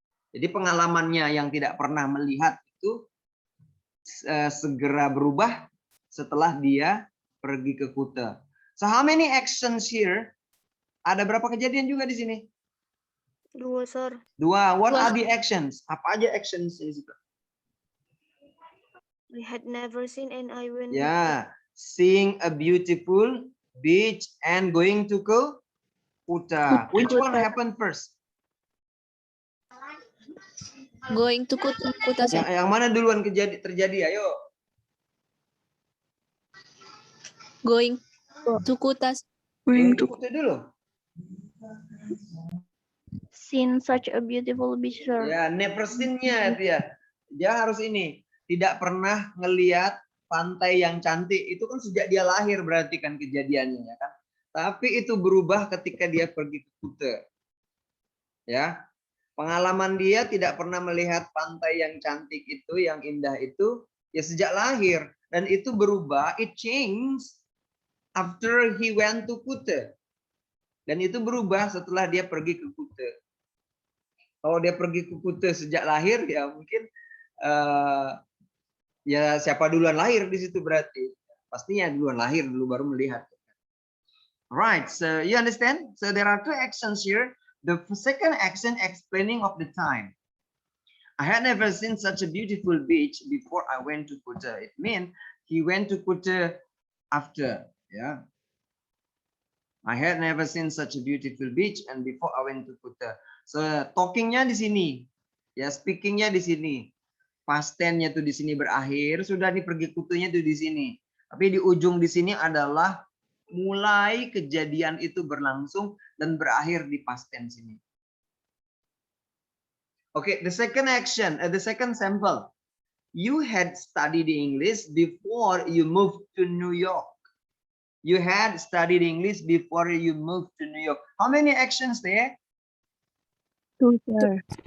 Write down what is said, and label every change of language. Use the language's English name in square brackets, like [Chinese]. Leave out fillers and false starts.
[Indonesian] Jadi pengalamannya yang tidak pernah melihat itu segera berubah setelah dia pergi ke Kuta. [English] So how many actions here? [Indonesian] Ada berapa kejadian juga di sini? [English] 2, sir. 2. What are the actions? [Indonesian] Apa aja actions di situ? [English] I had never seen and I went. Yeah, seeing a beautiful beach and going to Kuta. Which one happened first? Going to Kuta, sir. [Indonesian] Yang mana duluan terjadi? Ayo. [English] Going to Kuta. Going to Kuta dulu. seen such a beautiful beach, sir. [Indonesian] Ya, never seen-nya dia harus ini, tidak pernah ngelihat pantai yang cantik. Itu kan sejak dia lahir berarti kan kejadiannya ya kan. Tapi itu berubah ketika dia pergi ke Kuta. Ya. Pengalaman dia tidak pernah melihat pantai yang cantik itu, yang indah itu ya sejak lahir, dan itu berubah, [English] it changed after he went to Kuta. [Indonesian] Dan itu berubah setelah dia pergi ke Kuta. Kalau dia pergi ke Kuta sejak lahir ya mungkin ya siapa duluan lahir di situ berarti. Pastinya duluan lahir dulu baru melihat. [English] Right, so you understand? So there are two actions here. The second action explaining of the time. I had never seen such a beautiful beach before I went to Kuta. It means he went to Kuta after, yeah. I had never seen such a beautiful beach and before I went to Kuta. [Indonesian] So talkingnya di sini, ya speakingnya di sini. Past tense-nya tuh di sini berakhir, sudah pergi Kutanya tuh di sini. Tapi di ujung di sini adalah mulai kejadian itu berlangsung dan berakhir di past tense ini. [English] Okay, the second action, the second sample. You had studied English before you moved to New York. You had studied English before you moved to New York. How many actions there? 2, sir.